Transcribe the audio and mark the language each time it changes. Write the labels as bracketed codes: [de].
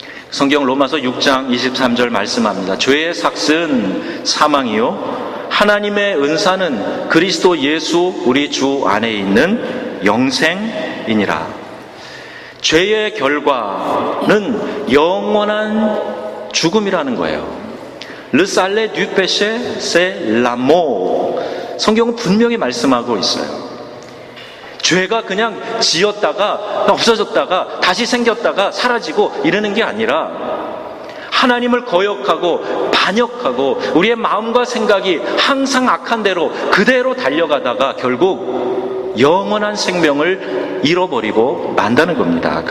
[ko] 성경 로마서 6장 23절 말씀합니다. 죄의 삭은 사망이요 하나님의 은사는 그리스도 예수 우리 주 안에 있는 영생이니라. 죄의 결과는 영원한 죽음이라는 거예요. [fr] Le salaire du péché, c'est la mort. [ko] 성경은 분명히 말씀하고 있어요. 죄가 그냥 지었다가 없어졌다가 다시 생겼다가 사라지고 이러는 게 아니라 하나님을 거역하고 반역하고 우리의 마음과 생각이 항상 악한 대로 그대로 달려가다가 결국 영원한 생명을 잃어버리고 만다는 겁니다.